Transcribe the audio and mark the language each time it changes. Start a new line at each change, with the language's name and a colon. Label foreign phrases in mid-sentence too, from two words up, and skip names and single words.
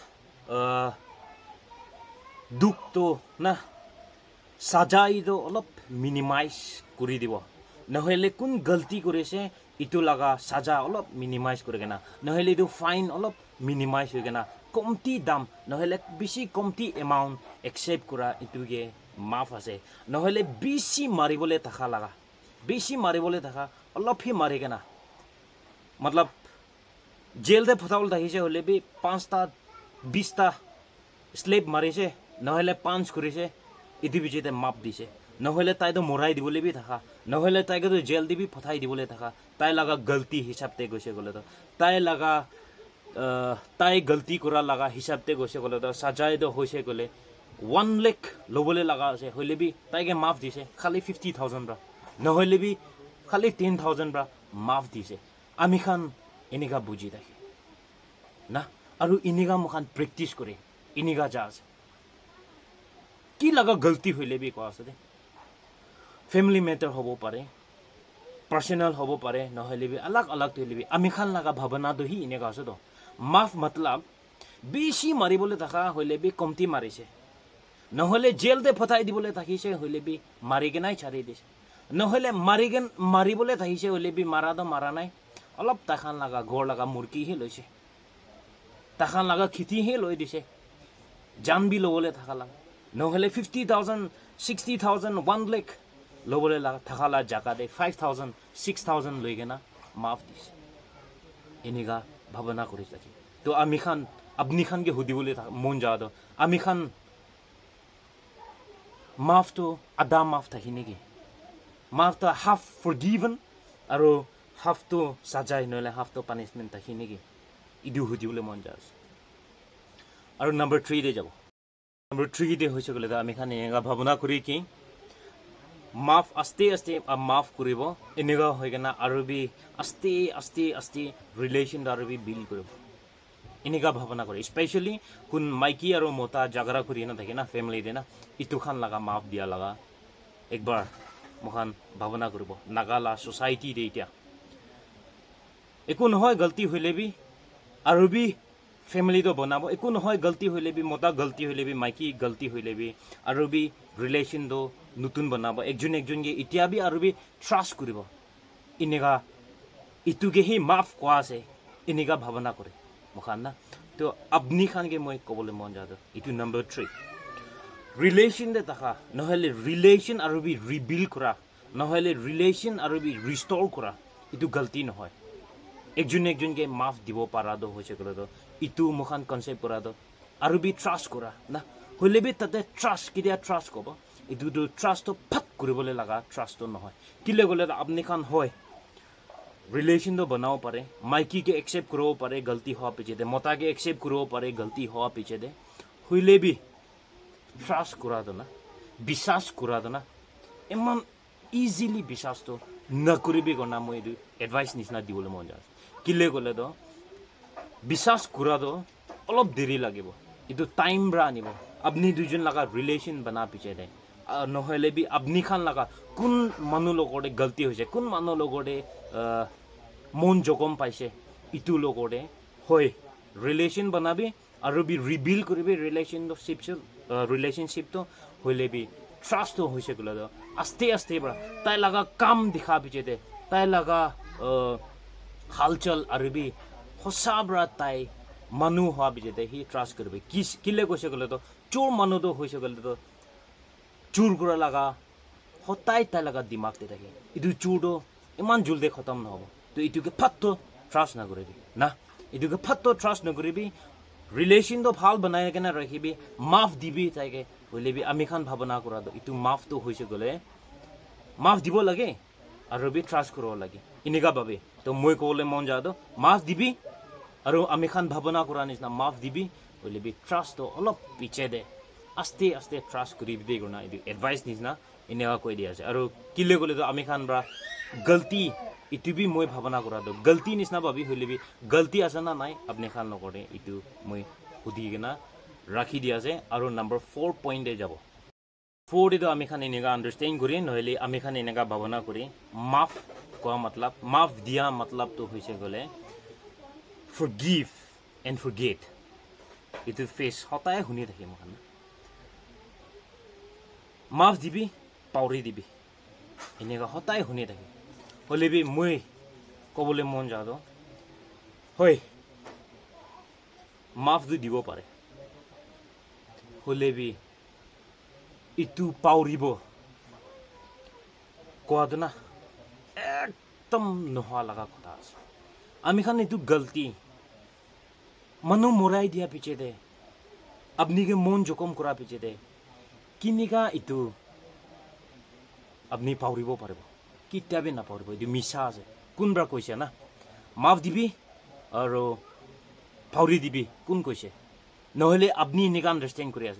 Naga Pidgin: duk to na sajai do olop minimize kori dibo nohele kun galti korise itu laga saja olop minimize korigena nohele do fine olop minimize hoigena komti dam nohele bisi komti
English: amount accept
Naga Pidgin: kora itu ge maaf ase nohele bisi maribole takha laga bisi maribole takha olop hi marigena matlab jail de photawol dahise hole bi 5 ta 20 ta slave marise nohele 5 korise itu bijete maaf dise nohele tai do morai dibole bi thaka nohele tai ge do jail dibi phatai dibole thaka tai laga galti hisab te goise gole to tai laga tai galti kora laga hisab te goise gole to sajai do hoise gole 1 lakh lobole laga ase hole bi tai ge maaf dise khali 50000 ra nohele bi khali 10000 ra maaf dise ami khan eniga buji dake na aru iniga mukhan practice kore iniga jaz ki laga galti hoile bi ko ase
English: family matter
Naga Pidgin: hobo pare personal hobo pare nohele bi alag alag hoile bi ami khan laga bhabana do hi ine ase do maaf matlab beshi mari bole taka hoile bi komti marise nohole jail de phatai dibole thakise hoile bi mari ge nai chari dise nohole mari bole thakise hoile bi mara do mara nai olop takhan laga gor laga murki hi loise takhan laga khiti hi loi dise jan bi lobole thakala nohole 50000 60000 1 lakh lobole laga thakala jaka de 5000 6000 loigena maaf dise eniga bhabana kori thaki to ami khan apni khan ge hudibole mon ja do ami khan maaf to ada maaf thakine ge maaf to half forgiven aro half to sajai noile half to punishment thakine ge idu hudibole mon ja aro number 3 de jabo Number 3 de hoise gole ami khan enga bhabana kuri ki maaf aste aste maaf kuribo enega hoigena arubi aste aste relation arubi build kuribo enega bhabana kori especially kun maiki aro mota jagara kuri na thake na family de na itu khan laga maaf dia laga ekbar mohan bhabana kuribo nagala society de itia ekun hoy galti hoile bi arubi family to banabo ekun hoy galti hoile bi mota galti hoile bi maiki galti hoile bi arubi relation do nutun banabo ekjon ge itia bi arubi trust kuribo inega ituge hi maaf kwa ase inega bhabana kore mokhan na to abni khan ge moi kobole mon jado itu number 3 relation de taka nohele relation arubi rebuild kora nohele relation arubi restore kora itu galti no hoy ekjon ge maaf dibo parado hoise kolo do itu mokhan concept kora do arubi trust kora na hoile bi tate trust kidia trust kobo itu do trust to phat kuribole laga trust to no hoy kile gole apni khan hoy relation do banao pare maiki ke accept kuro pare galti ho piche de mota ke accept kuro pare galti ho piche de hoile bi trust kura do na bisas kura do na eman easily bisas to na kuribi gona moi du advice nisna dibole mon jas kile gole do bisas kura do olop deri lagibo itu time bra nibo apni dujon laga relation bana piche de নহলে বি আপনি খান লাগা কোন মানুহ লগৰে গলতি হৈছে কোন মানুহ লগৰে মন জগম পাইছে ইটু লগৰে হয় ৰিলেশন বনাবি আৰু বি ৰিবিল্ড কৰিবি ৰিলেশনশিপ তো হইলে বি ট্ৰাষ্ট তো হৈছে গলা আস্তে আস্তে বৰা তাই লাগা কাম দেখা পিছে দে তাই লাগা হালচল আৰু বি হসাবৰা তাই মানুহ হোৱা পিছে দে হি ট্ৰাষ্ট কৰিবি কিলে কৈছে গলে তো চোৰ মানুহ তো হৈছে গলে তো चूर कुरा लगा होताई ता लगा दिमाग दे रहे इदु चूडो इमान जुलदे खत्म न हो तो इदु के फत्तो ट्रस्ट ना करेबी ना इदु के फत्तो ट्रस्ट न करेबी रिलेशन तो भाल बनाए के ना रखिबी माफ दिबी ताके होले बि आमी खान भावना करा दो इतु माफ तो होइसे गले माफ दिबो लगे आरो बि ट्रस्ट करो लगे इनेगा बाबे तो মই कोले मन जा दो माफ दिबी आरो आमी खान भावना करा निसना माफ दिबी होले बि ट्रस्ट तो अलप पीछे दे আস্তে আস্তে ট্রাস্ট করি দিবে গনা ইদি এডভাইস নিছনা এনেকা কই দিয়া আছে আৰু কিলে গলে তো আমি খান ব্রা গলতি ইটুবি মই ভাবনা কৰা দ গলতি নিছনা ভাবি হইলেবি গলতি আছে না নাই আপনি খান নকৰে ইটু মই হুদি গনা ৰাখি দিয়া আছে আৰু নাম্বার 4 পয়েন্ট এ যাব 4 তো আমি খান এনেকা আন্ডারস্ট্যান্ড করি নহলে আমি খান এনেকা ভাবনা করি মাফ কোৱা মতলব মাফ দিয়া মতলব তো হইছে গলে
English: forgive and forget
Naga Pidgin: ইটু ফেস হতায় হুনি থাকে মখান माफ दिबी पाउरी दिबी এনেকা হতাই হুনি থাকে হলে বি মই কবলে মন যাদো হয় মাফ দিব পারে হলে বি ইটু পাউরিব কোয়াদ না একদম নহা লাগা কথা আছে আমি খান ইটু গলতি মনো মোরাই দিয়া পিছে দে আপনি কে মন জখম করা পিছে দে কিনিকা ইটু আপনি পাউরিব পারব কিতাবে না পাউরিব ইটু মিছা আছে কোনব্রা কইছে না মাফ দিবি আর পাউরি দিবি কোন কইছে নহলে আপনি এনেকা আন্ডারস্ট্যান্ড করে আছে